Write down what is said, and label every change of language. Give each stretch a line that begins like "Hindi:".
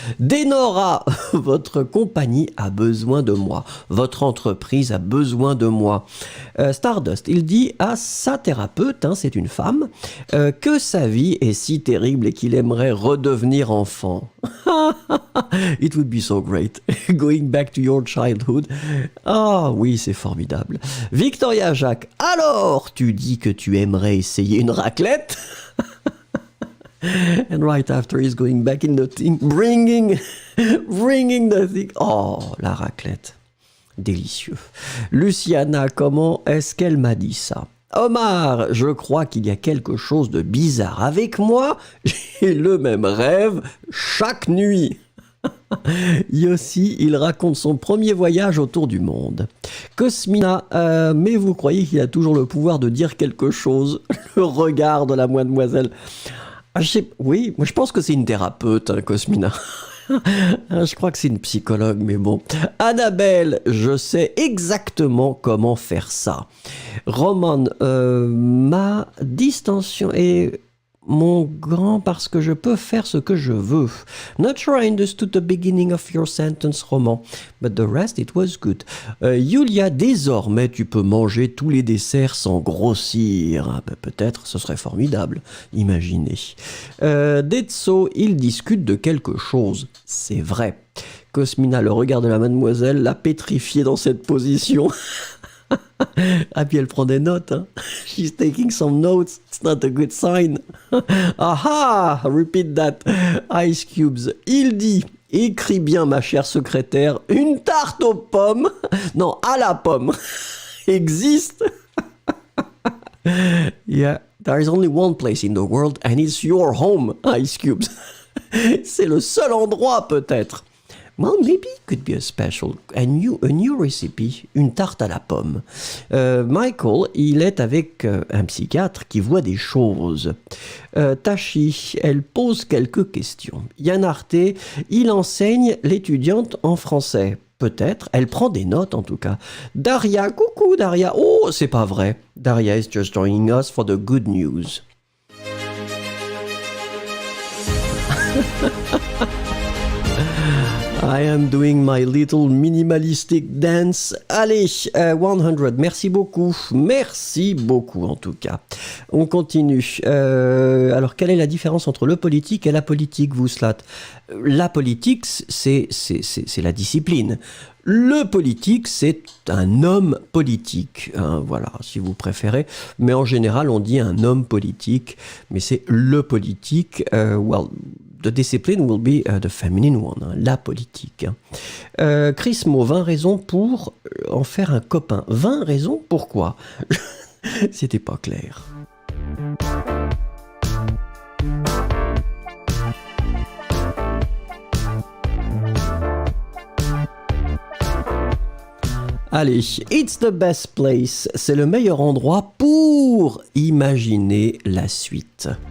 French: Denora, votre compagnie a besoin de moi. Votre entreprise a besoin de moi. Stardust, il dit à sa thérapeute, hein, c'est une femme, que sa vie est si terrible et qu'il aimerait redevenir enfant.
English: It would be so great. Going back to your childhood.
French: Ah oui, c'est formidable. Victoria Jacques, alors tu dis que tu aimerais essayer une raclette?
English: And right after he's going back in the thing, bringing the thing.
French: Oh, la raclette. Délicieux. Luciana, comment est-ce qu'elle m'a dit ça? Omar, je crois qu'il y a quelque chose de bizarre avec moi. J'ai le même rêve chaque nuit. Yossi, il raconte son premier voyage autour du monde. Cosmina, mais vous croyez qu'il a toujours le pouvoir de dire quelque chose? Le regard de la mademoiselle. Oui, moi je pense que c'est une thérapeute, hein, Cosmina. Je crois que c'est une psychologue, mais bon. Annabelle, je sais exactement comment faire ça. Roman, ma distension est mon grand parce que je peux faire ce que je veux.
English: Not sure I understood the beginning of your sentence, Roman, but the rest it was good.
French: Yulia, désormais tu peux manger tous les desserts sans grossir. Ah, ben, peut-être ce serait formidable, imaginez. Detso, il discute de quelque chose, c'est vrai. Cosmina, le regard de la mademoiselle l'a pétrifié dans cette position. Ah, puis elle prend des notes.
English: Hein. She's taking some notes. It's not a good sign. Aha! Repeat that. Ice Cubes.
French: Il dit, écris bien ma chère secrétaire, une tarte aux pommes, non, à la pomme, existe.
English: Yeah, there is only one place in the world and it's your home, Ice Cubes.
French: C'est le seul endroit peut-être.
English: Well, maybe it could be a new recipe,
French: une tarte à la pomme. Michael, il est avec un psychiatre qui voit des choses. Tashi, elle pose quelques questions. Yanarte, il enseigne l'étudiante en français. Peut-être, elle prend des notes en tout cas. Daria, coucou Daria. Oh, c'est pas vrai.
English: Daria is just joining us for the good news. I am doing my little minimalistic dance.
French: Allez, 100, merci beaucoup en tout cas. On continue. Alors, quelle est la différence entre le politique et la politique, vous, Slat? La politique, c'est la discipline. Le politique, c'est un homme politique, hein, voilà, si vous préférez. Mais en général, on dit un homme politique, mais c'est le politique.
English: The discipline will be the feminine one, hein, la politique.
French: Chris Mo, 20 raisons pour en faire un copain. 20 raisons, pourquoi? C'était pas clair.
English: Allez, it's the best place.
French: C'est le meilleur endroit pour imaginer la suite.